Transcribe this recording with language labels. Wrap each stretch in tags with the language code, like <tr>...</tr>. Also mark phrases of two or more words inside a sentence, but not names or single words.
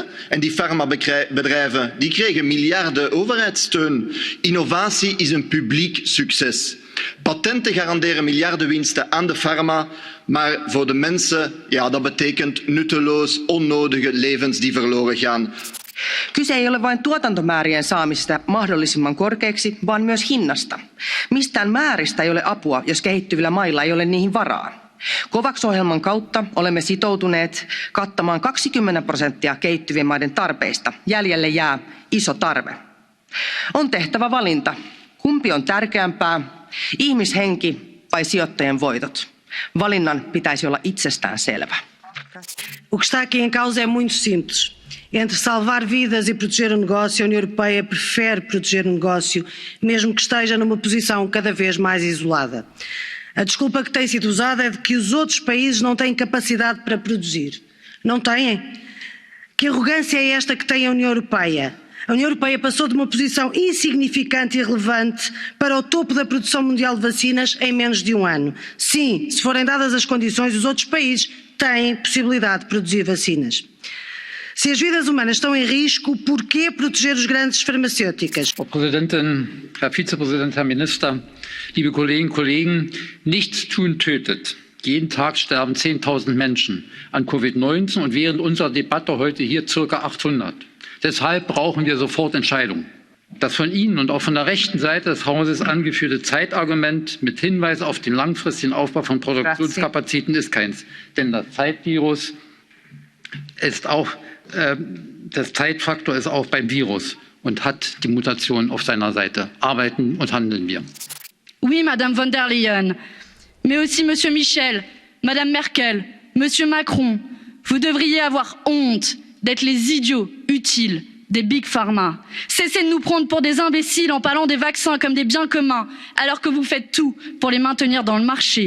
<nl>En die farmabedrijven die kregen miljarden overheidssteun. Innovatie is een publiek succes. Patenten garanderen miljardenwinsten aan de farma, maar voor de mensen, ja, dat betekent nutteloos, onnodige levens die verloren gaan.</nl> <fi>Kyse ei ole vain tuotantomäärien saamisesta mahdollisimman korkeaksi, vaan myös hinnasta. Mistään määristä ei ole apua, jos kehittyvillä mailla ei ole niihin varaa. COVAX-ohjelman kautta olemme sitoutuneet kattamaan 20% kehittyvien maiden tarpeista. Jäljelle jää iso tarve. On tehtävä valinta. Kumpi on tärkeämpää, ihmishenki vai sijoittajien voitot? Valinnan pitäisi olla itsestään selvä.</fi> <pt>O que está aqui em causa é muito simples. Entre salvar vidas e proteger o negócio, a União Europeia prefere proteger o negócio, mesmo que esteja numa posição cada vez mais isolada. A desculpa que tem sido usada é de que os outros países não têm capacidade para produzir. Não têm? Que arrogância é esta que tem a União Europeia? A União Europeia passou de uma posição insignificante e irrelevante para o topo da produção mundial de vacinas em menos de um ano. Sim, se forem dadas as condições, os outros países têm possibilidade de produzir vacinas. Se as vidas humanas estão em risco, por que proteger os grandes farmacêuticas?</pt> <de>Frau Präsidentin, Herr Vizepräsident, Herr Minister, liebe Kolleginnen und Kollegen, nichts tun tötet. Jeden Tag sterben 10.000 Menschen an Covid-19 und während unserer Debatte heute hier circa 800. Deshalb brauchen wir sofort Entscheidungen. Das von Ihnen und auch von der rechten Seite des Hauses angeführte Zeitargument mit Hinweis auf den langfristigen Aufbau von Produktionskapazitäten ist keins. Denn das Zeitvirus ist auch, der Zeitfaktor ist auch beim Virus und hat die Mutation auf seiner Seite. Arbeiten und handeln wir.</de> <fr>Oui, Madame von der Leyen, mais aussi Monsieur Michel, Madame Merkel, Monsieur Macron, vous devriez avoir honte d'être les idiots utiles des</fr> <en>big pharma.</en> <fr>Cessez de nous prendre pour des imbéciles en parlant des vaccins comme des biens communs, alors que vous faites tout pour les maintenir dans le marché.</fr>